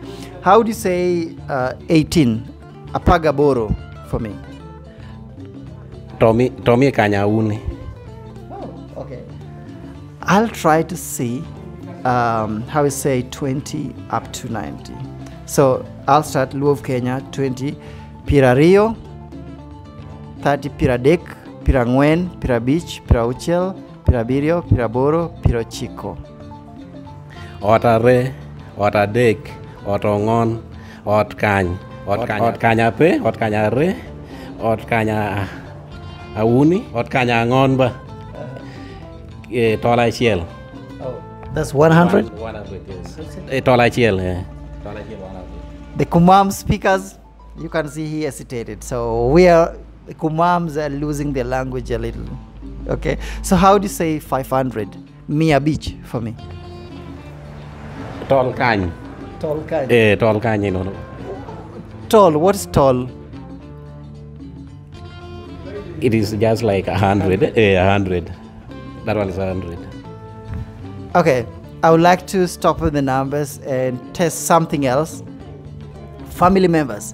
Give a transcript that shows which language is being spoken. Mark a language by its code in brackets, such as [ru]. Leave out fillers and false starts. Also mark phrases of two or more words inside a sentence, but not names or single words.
[en] How do you say 18? [kdi] Apagaboro [en] for me. [kdi] Tomi Kanyauni. [en] Oh, okay. I'll try to see how we say 20 up to 90. So I'll start Luo of Kenya, 20. [luo] Pirario, 30 Piradek, Pirangwen, Pirabich, Pirauchel, Pirabirio, Piraboro, Pirochiko. Otare, Otadek, Otongon, Otkany. Ot Kanyape, Ot Kanyare, Ot Kanya Auni, Ot Kanya Ngonba, Tola Chiel. [en] Oh, that's 100? 100, yes. [luo] Tola Chiel, [en] yeah. [luo] Tola Chiel [en] 100. The Kumam speakers, you can see he hesitated. So the Kumams are losing their language a little. Okay, so how do you say 500? [kdi] Mia Beach [en] for me. [luo] Tol Kany. Tol Kany. Tol Kany, [en] no. Tall, what is tall? It is just like 100. 100. That one is 100. Okay, I would like to stop with the numbers and test something else. Family members.